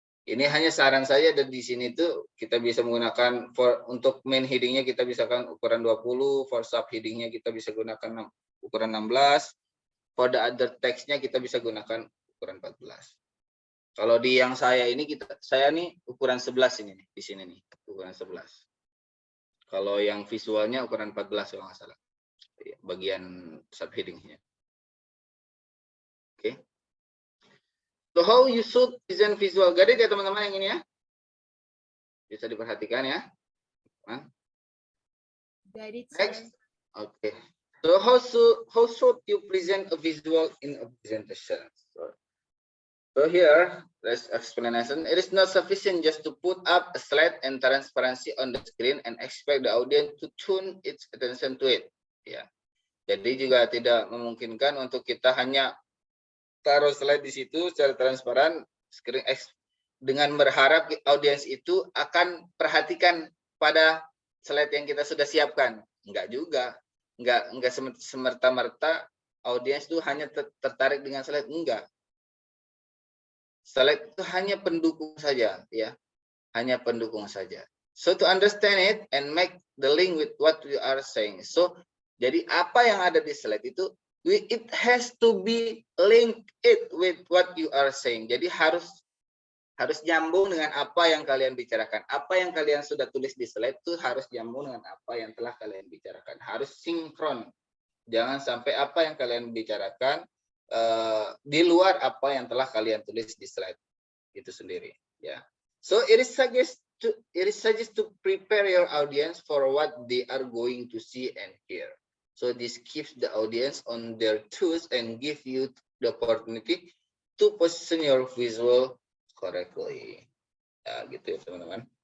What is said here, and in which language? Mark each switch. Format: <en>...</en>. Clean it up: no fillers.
<id>Ini hanya saran saya, dan di sini tuh kita bisa menggunakan untuk main headingnya kita bisa kan ukuran 20, for sub headingnya kita bisa gunakan ukuran 16, for the other text-nya kita bisa gunakan ukuran 14. Kalau di yang saya ini saya nih ukuran 11 ini nih, di sini nih ukuran 11. Kalau yang visualnya ukuran 14 kalau nggak salah, bagian sub headingnya. Oke.</id> <en>So how you should present visual. Got it</en> <id>ya teman-teman yang ini ya? Bisa diperhatikan ya.</id> <en>Got it, Next. sir. Okay. So how should you present a visual in a presentation? So here, let's explanation. It is not sufficient just to put up a slide and transparency on the screen and expect the audience to tune its attention to it.</en> <id>Ya. Jadi juga tidak memungkinkan untuk kita hanya taruh slide di situ secara transparan, screen dengan berharap audiens itu akan perhatikan pada slide yang kita sudah siapkan. Enggak juga, enggak semerta-merta audiens itu hanya tertarik dengan slide, enggak. Slide itu hanya pendukung saja, ya, hanya pendukung saja.</id> <en>So to understand it and make the link with what we are saying.</en> <id>So jadi apa yang ada di slide itu</id> <en>it has to be linked it with what you are saying.</en> <id>Jadi harus nyambung dengan apa yang kalian bicarakan. Apa yang kalian sudah tulis di slide itu harus nyambung dengan apa yang telah kalian bicarakan. Harus sinkron. Jangan sampai apa yang kalian bicarakan di luar apa yang telah kalian tulis di slide itu sendiri. Ya.</id> <en>So it is suggest to prepare your audience for what they are going to see and hear. So this keeps the audience on their toes and give you the opportunity to position your visual correctly.</en> <id>Ya, gitu ya teman-teman.</id>